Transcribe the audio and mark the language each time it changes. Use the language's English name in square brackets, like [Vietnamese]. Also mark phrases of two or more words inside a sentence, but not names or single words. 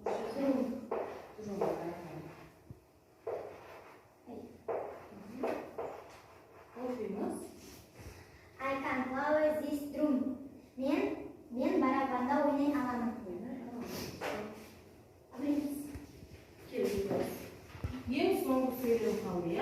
[Kazakh] Оқимыз. [English] I can play this drum. [Kazakh] Мен барабанда ойнай аламын. Келіңіз. Ең соңғы сөйлем қалды, иә?